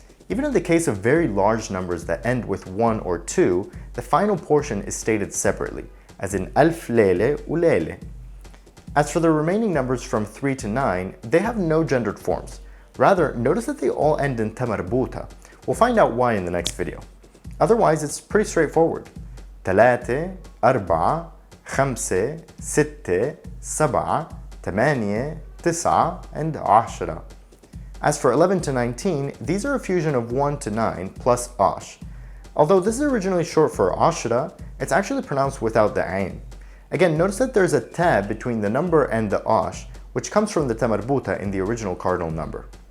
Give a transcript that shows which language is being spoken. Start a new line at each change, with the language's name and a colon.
English: Even in the case of very large numbers that end with 1 or 2, the final portion is stated separately, as in alf lele u lele. As for the remaining numbers from 3 to 9, they have no gendered forms. Rather, notice that they all end in ta marbuta. We'll find out why in the next video. Otherwise, it's pretty straightforward.
Arabic: ثلاثة, أربعة, خمسة, ستة, سبعة, ثمانية, تسعة, and عشرة.
English: As for 11 to 19, these are a fusion of 1 to 9 plus ash. Although this is originally short for ashra, it's actually pronounced without the ain. Again, notice that there's a tab between the number and the ash, which comes from the ta marbuta in the original cardinal number.